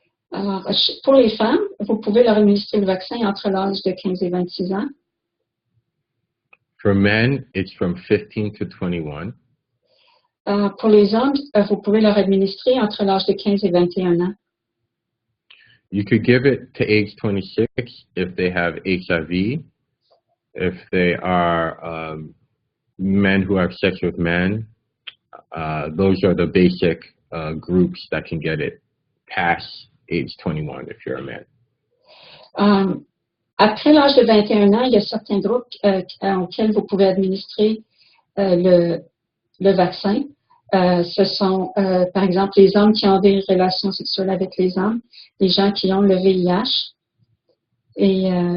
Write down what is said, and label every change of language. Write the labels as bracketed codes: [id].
[fr] Alors, pour les femmes, vous pouvez leur administrer le vaccin entre l'âge de 15 et 26 ans. [en] For men, it's from 15 to 21. [fr] Pour les hommes, vous pouvez leur administrer entre l'âge de 15 et 21 ans. [en] You could give it to age 26 if they have HIV, if they are men who have sex with men. Those are the basic groups that can get it past age 21 if you're a man. [fr] Après l'âge de 21 ans, il y a certains groupes auxquels vous pouvez administrer le vaccin. Ce sont, par exemple, les hommes qui ont des relations sexuelles avec les hommes, les gens qui ont le VIH et